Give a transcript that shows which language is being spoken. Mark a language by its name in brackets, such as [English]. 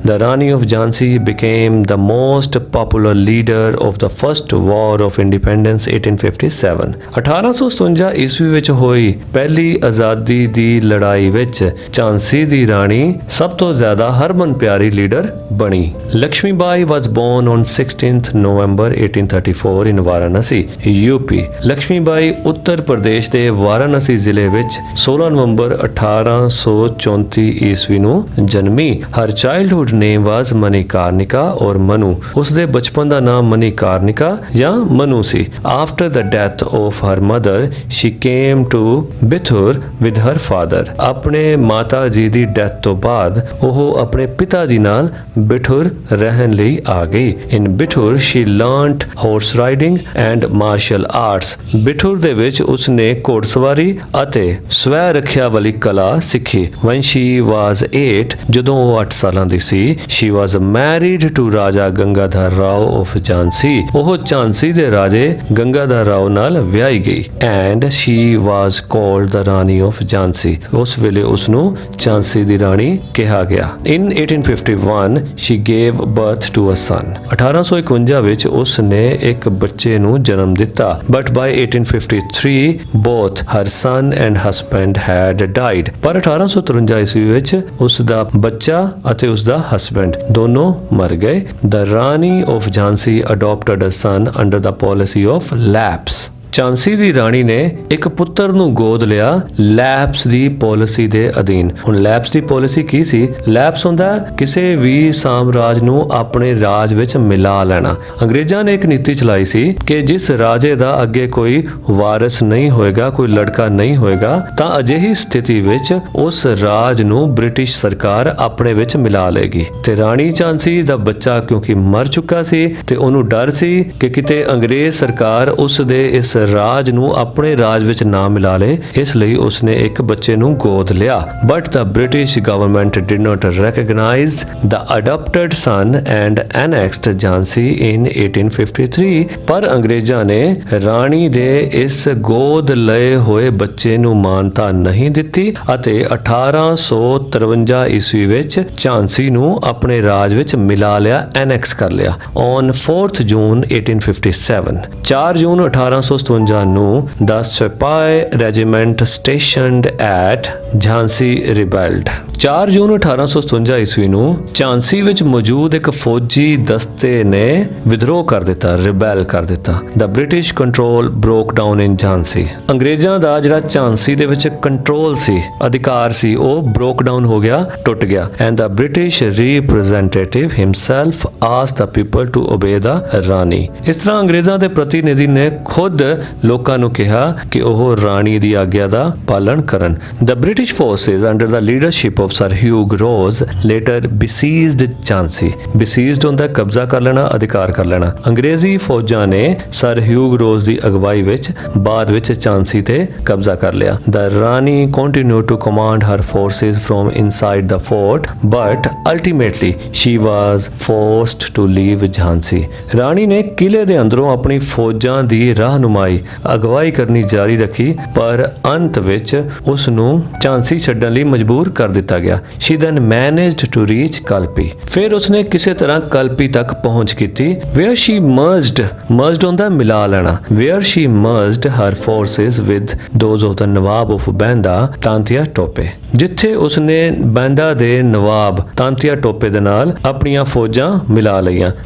[English] The Rani of Jhansi became the most popular leader of the first war of independence 1857। [Punjabi] 1857 ਈਸਵੀ ਵਿੱਚ ਹੋਈ ਪਹਿਲੀ ਆਜ਼ਾਦੀ ਦੀ ਲੜਾਈ ਵਿੱਚ ਝਾਂਸੀ ਦੀ ਰਾਣੀ ਸਭ ਤੋਂ ਜ਼ਿਆਦਾ ਹਰਮਨ ਪਿਆਰੀ ਲੀਡਰ ਬਣੀ। [English] Lakshmi Bai was born on 16th November 1834 in Varanasi, UP। [Punjabi] Lakshmi ਬਾਈ ਉੱਤਰ ਪ੍ਰਦੇਸ਼ ਦੇ ਵਾਰਾਣਸੀ ਜ਼ਿਲ੍ਹੇ ਵਿੱਚ 16 ਨਵੰਬਰ 1834 ਈਸਵੀ ਨੂੰ ਜਨਮੀ। [English] Her childhood name was Manikarnika or Manu. [Punjabi] ਉਸ ਦੇ ਬਚਪਨ ਦਾ ਨਾਮ ਮਨੀਕਾਰਨਿਕਾ ਜਾਂ ਮਨੂ ਸੀ। [English] After the death of her mother she came to Bithur with her father. [Punjabi] ਆਪਣੇ ਮਾਤਾ ਜੀ ਦੀ ਡੈਥ ਤੋਂ ਬਾਅਦ ਉਹ ਆਪਣੇ ਪਿਤਾ ਜੀ ਨਾਲ ਬਿਠੁਰ ਰਹਿਣ ਲਈ ਆ ਗਈ। [English] In Bithur she learned horse riding and martial arts. [Punjabi] ਬਿਠੁਰ ਦੇ ਵਿੱਚ ਉਸਨੇ ਘੋੜਸਵਾਰੀ ਅਤੇ ਸਵੈ ਰੱਖਿਆ ਵਾਲੀ ਕਲਾ ਸਿੱਖੀ। [English] when she was 8, [Punjabi] ਜਦੋਂ ਉਹ 8 ਸਾਲਾਂ ਦੀ ਸੀ, [English] She was married to Raja Gangadhar Rao of Jhansi. [Punjabi] ਉਹ ਝਾਂਸੀ ਦੇ ਰਾਜੇ ਗੰਗਾਧਰ ਰਾਓ ਨਾਲ ਵਿਆਹੀ ਗਈ। [English] And she was called the Rani of Jhansi. [Punjabi] ਉਸ ਵੇਲੇ ਉਸਨੂੰ ਝਾਂਸੀ ਦੀ ਰਾਣੀ ਕਿਹਾ ਗਿਆ। [English] In 1851 she gave birth to to a son. [Punjabi] 1851 ਵਿੱਚ ਉਸ ਨੇ ਇੱਕ ਬੱਚੇ ਨੂੰ ਜਨਮ ਦਿੱਤਾ, [English] but by 1853 both her son and husband had died. [Punjabi] ਪਰ 1853 ਈਸਵੀ ਵਿੱਚ ਉਸ ਦਾ ਬੱਚਾ ਅਤੇ ਉਸ ਦਾ ਹਸਬੈਂਡ ਦੋਨੋਂ ਮਰ ਗਏ. [English] The Rani of Jhansi adopted a son under the policy of lapse. [Punjabi] Jhansi ਦੀ ਰਾਣੀ ਨੇ ਇੱਕ ਪੁੱਤਰ ਨੂੰ ਗੋਦ ਲਿਆ ਲੈਪਸ ਦੀ ਪਾਲਿਸੀ ਦੇ ਅਧੀਨ। ਹੁਣ ਲੈਪਸ ਦੀ ਪਾਲਿਸੀ ਕੀ ਸੀ? ਲੈਪਸ ਹੁੰਦਾ ਕਿਸੇ ਵੀ ਸਾਮਰਾਜ ਨੂੰ ਆਪਣੇ ਰਾਜ ਵਿੱਚ ਮਿਲਾ ਲੈਣਾ। ਅੰਗਰੇਜ਼ਾਂ ਨੇ ਇੱਕ ਨੀਤੀ ਚਲਾਈ ਸੀ ਕਿ ਜਿਸ ਰਾਜੇ ਦਾ ਅੱਗੇ ਕੋਈ ਵਾਰਿਸ ਨਹੀਂ ਹੋਏਗਾ, ਕੋਈ ਲੜਕਾ ਨਹੀਂ ਹੋਏਗਾ, ਤਾਂ ਅਜਿਹੀ ਸਥਿਤੀ ਵਿੱਚ ਉਸ ਰਾਜ ਨੂੰ ਬ੍ਰਿਟਿਸ਼ ਸਰਕਾਰ ਆਪਣੇ ਵਿੱਚ ਮਿਲਾ ਲੇਗੀ। ਤੇ ਰਾਣੀ ਝਾਂਸੀ ਦਾ ਬੱਚਾ ਕਿਉਂਕਿ ਮਰ ਚੁੱਕਾ ਸੀ ਤੇ ਉਹਨੂੰ ਡਰ ਸੀ ਕਿ ਕਿਤੇ ਅੰਗਰੇਜ਼ ਸਰਕਾਰ ਉਸ ਦੇ ਇਸ ਰਾਜ ਨੂੰ ਆਪਣੇ ਰਾਜ ਵਿੱਚ ਨਾ ਮਿਲਾ ਲੇ, ਇਸ ਲਈ ਉਸਨੇ ਇੱਕ ਬੱਚੇ ਨੂੰ ਗੋਦ ਲਿਆ। [English] But the British government did not recognize the adopted son and annexed Jhansi in 1853। [Punjabi] ਪਰ ਅੰਗਰੇਜ਼ਾਂ ਨੇ ਰਾਣੀ ਦੇ ਇਸ ਗੋਦ ਲਏ ਹੋਏ ਬੱਚੇ ਨੂੰ ਮਾਨਤਾ ਨਹੀਂ ਦਿੱਤੀ ਅਤੇ 1853 ਈਸਵੀ ਵਿੱਚ ਝਾਂਸੀ ਨੂੰ ਆਪਣੇ ਰਾਜ ਵਿੱਚ ਮਿਲਾ ਲਿਆ, ਐਨੈਕਸ ਕਰ ਲਿਆ। [English] On 4th June 1857, [Punjabi] 4 ਜੂਨ 1857 ਨੂੰ [English] the Sepoy regiment stationed at Jhansi rebelled। [Punjabi] 4 ਜੂਨ 1857 ਈਸਵੀ ਨੂੰ ਝਾਂਸੀ ਵਿੱਚ ਮੌਜੂਦ ਇੱਕ ਫੌਜੀ ਦਸਤੇ ਨੇ ਵਿਦਰੋਹ ਕਰ ਦਿੱਤਾ, ਰਿਬੈਲ ਕਰ ਦਿੱਤਾ। [English] The British control broke down in Jhansi। [Punjabi] ਅੰਗਰੇਜ਼ਾਂ ਦਾ ਜਿਹੜਾ ਝਾਂਸੀ ਦੇ ਵਿੱਚ ਕੰਟਰੋਲ ਸੀ, ਅਧਿਕਾਰ ਸੀ, ਉਹ ਬ੍ਰੋਕ ਡਾਊਨ ਹੋ ਗਿਆ, ਟੁੱਟ ਗਿਆ। [English] And the British representative himself asked the people to obey the Rani। [Punjabi] ਇਸ ਤਰ੍ਹਾਂ ਅੰਗਰੇਜ਼ਾਂ ਦੇ ਪ੍ਰਤੀਨਿਧੀ ਨੇ ਖੁਦ ਲੋਕਾਂ ਨੂੰ ਕਿਹਾ ਕਿ ਉਹ ਰਾਣੀ ਦੀ ਆਗਿਆ ਦਾ ਪਾਲਣ ਕਰਨ। [English] The British forces under the leadership of Sir Hugh Rose later besieged Jhansi। [Punjabi] besieged ਹੁੰਦਾ ਕਬਜ਼ਾ ਕਰ ਲੈਣਾ, ਅਧਿਕਾਰ ਕਰ ਲੈਣਾ। ਅੰਗਰੇਜ਼ੀ ਫੌਜਾਂ ਨੇ ਸਰ ਹਿਊਗ ਰੋਜ਼ ਦੀ ਅਗਵਾਈ ਵਿੱਚ ਬਾਅਦ ਵਿੱਚ ਝਾਂਸੀ ਤੇ ਕਬਜ਼ਾ ਕਰ ਲਿਆ। [English] The Rani continued to command her forces from inside the fort, but ultimately she was forced to leave Jhansi। [Punjabi] ਰਾਣੀ ਨੇ ਕਿਲੇ ਦੇ ਅੰਦਰੋਂ ਆਪਣੀ ਫੌਜਾਂ ਦੀ ਰਹਿਨੁਮਾਈ, ਅਗਵਾਈ ਕਰਨੀ ਜਾਰੀ ਰੱਖੀ, ਪਰ ਅੰਤ ਵਿੱਚ ਉਸ ਨੂੰ ਝਾਂਸੀ ਛੱਡਣ ਲਈ ਮਜਬੂਰ ਕਰ ਦਿੱਤਾ ਗਿਆ। [English] She then managed to reach Kalpi। [Punjabi] ਫਿਰ ਉਸਨੇ ਕਿਸੇ ਤਰ੍ਹਾਂ ਕਲਪੀ ਤੱਕ ਪਹੁੰਚ ਕੀਤੀ, [English] where she merged [Punjabi] ਹੁੰਦਾ ਮਿਲਾ ਲੈਣਾ, [English] where she merged her forces with those of the Nawab of Banda, [Punjabi] Tantia Tope, ਜਿੱਥੇ ਉਸਨੇ ਬੈਂਦਾ ਦੇ ਨਵਾਬ ਤਾਂਤੀਆ ਟੋਪੇ ਦੇ ਨਾਲ ਆਪਣੀਆਂ ਫੌਜਾਂ ਮਿਲਾ ਲਈਆਂ।